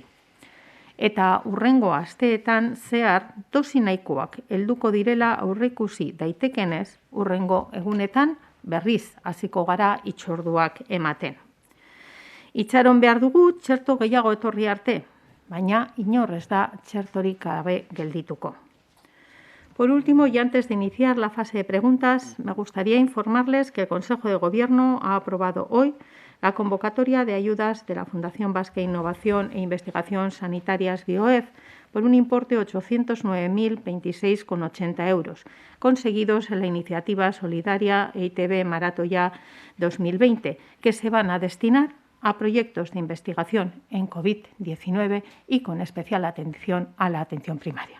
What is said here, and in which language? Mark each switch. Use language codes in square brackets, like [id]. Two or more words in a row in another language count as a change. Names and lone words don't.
[eu] Eta hurrengo asteetan zehar dosi nahikoak helduko direla aurreikusi daitekenez, hurrengo egunetan berriz hasiko gara hitzorduak ematen. Itxaron behar dugu txerto gehiago etorri arte, baina inor ez da txertorik gabe geldituko. [es] Por último, y antes de iniciar la fase de preguntas, me gustaría informarles que el Consejo de Gobierno ha aprobado hoy la convocatoria de ayudas de la Fundación Vasca de Innovación e Investigación Sanitarias Bioef por un importe de 809.026,80 euros, conseguidos en la iniciativa solidaria EITB Maratoya 2020, que se van a destinar a proyectos de investigación en COVID-19 y con especial atención a la atención primaria.